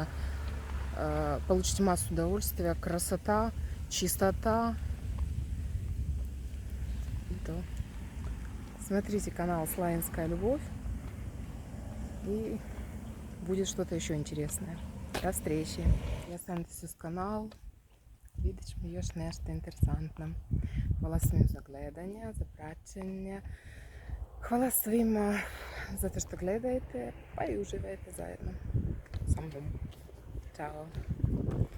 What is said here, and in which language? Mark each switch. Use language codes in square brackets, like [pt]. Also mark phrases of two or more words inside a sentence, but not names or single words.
[ru] Получите массу удовольствия, красота, чистота. Смотрите канал Славянская любовь. И будет что-то еще интересное. До встречи. Я станцію канал. Видимо, [sr] još nešto interesantno. Hvala svim za gledanje, za praćenje. Hvala svima za to što gledajte, pa i uživajte zajedno sa mnom. Ćao.